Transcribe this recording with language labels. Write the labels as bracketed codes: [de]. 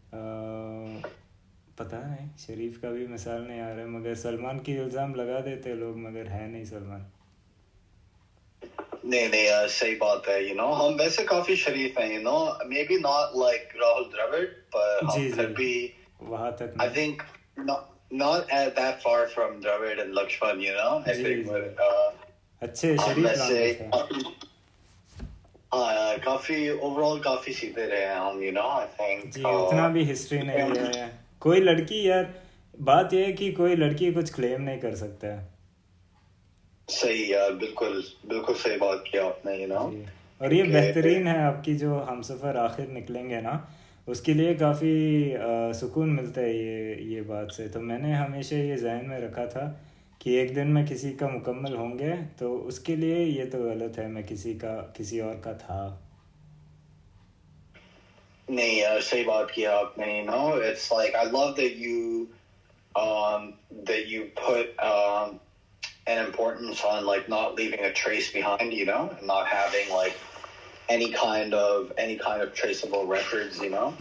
[hi] पता नहीं, शरीफ का भी मिसाल नहीं आ रहा है, मगर सलमान की इल्ज़ाम लगा देते लोग, मगर है नहीं सलमान. नहीं यार, सही बात है, you know, हम वैसे काफी शरीफ हैं, you know, maybe not like Rahul Dravid, but हम फिर भी वहाँ तक [en] I think not at that far from Dravid and Lakshman, you know. I think [hi] अच्छे शरीफ हाँ काफी ओवरऑल काफी सीधे रहे हैं हम, you know. [en] I think [hi] जी उतना भी हिस्ट्री नहीं है. कोई लड़की यार, बात यह है कि कोई लड़की कुछ क्लेम नहीं कर सकता है. सही यार, बिल्कुल सही बात किया आपने, you know. और ये बेहतरीन है आपकी जो हम सफ़र आखिर निकलेंगे ना, उसके लिए काफ़ी सुकून मिलता है ये बात से. तो मैंने हमेशा ये जहन में रखा था कि एक दिन मैं किसी का मुकम्मल होंगे, तो उसके लिए ये तो गलत है मैं किसी और का था. नहीं यार, सही बात किया आपने, you know. [en] It's like I love that you put an importance on like not leaving a trace behind, you know, and not having like any kind of traceable records, you know.